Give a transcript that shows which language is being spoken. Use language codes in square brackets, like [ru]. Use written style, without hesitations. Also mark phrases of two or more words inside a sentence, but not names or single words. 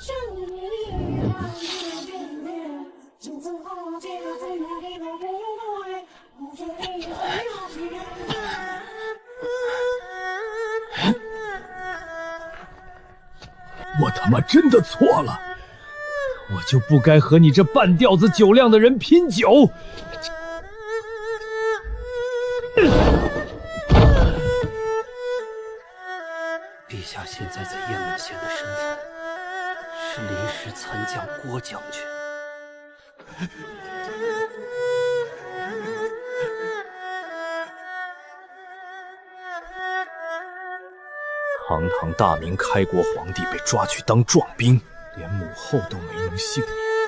[zh] 我他媽真的錯了，我就不該和你這半吊子酒量的人拼酒。陛下現在在雁門縣的身份是臨時參將郭將軍。堂堂大明開國皇帝被抓去當壯兵，連母後都沒能幸免。